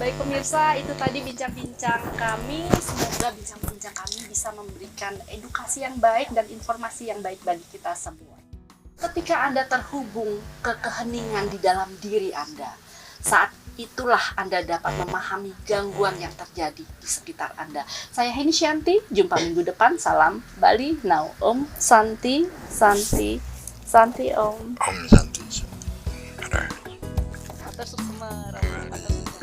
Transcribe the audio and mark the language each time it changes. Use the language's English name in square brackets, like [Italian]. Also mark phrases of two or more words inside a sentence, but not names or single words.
[Indonesian] Baik pemirsa, itu tadi bincang-bincang kami. Semoga bincang-bincang kami bisa memberikan edukasi yang baik dan informasi yang baik bagi kita semua. Ketika Anda terhubung ke keheningan di dalam diri Anda, saat itulah Anda dapat memahami gangguan yang terjadi di sekitar Anda. Saya Heni Shanti, jumpa minggu depan. [Sanskrit] Salam Bali Now. Om Santi, Santi, Santi Om. Om Santi. Ada. [Balinese] Matur suksema, Matur